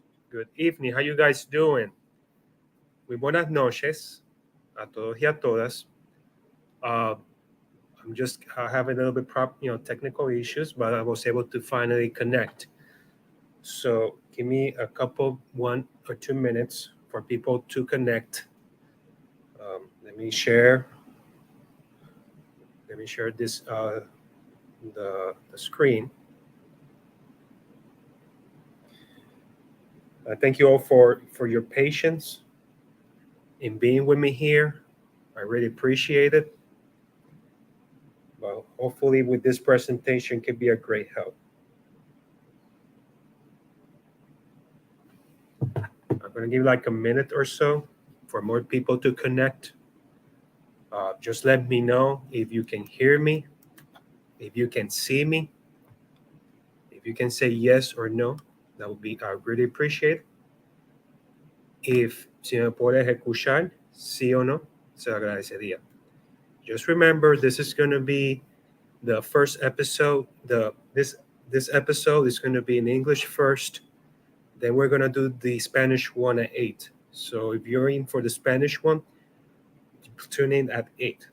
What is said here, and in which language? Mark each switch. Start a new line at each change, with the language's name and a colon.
English: Good evening. How you guys doing?
Spanish: Muy buenas noches a todos y a todas.
English: Uh, I'm just having a little bit technical issues, but I was able to finally connect. So give me a couple, 1 or 2 minutes for people to connect. Let me share. Let me share this the screen. Thank you all for your patience in being with me here. I really appreciate it. Well, hopefully with this presentation can be a great help. I'm going to give like a minute or so for more people to connect. Just let me know if you can hear me, if you can see me, if you can say yes or no. That would be, I really appreciate it.
Spanish: If si me puedes escuchar, sí o no, se lo agradecería.
English: Just remember, this is going to be the first episode. This episode is going to be in English first. Then we're going to do the Spanish one at 8. So if you're in for the Spanish one, tune in at 8.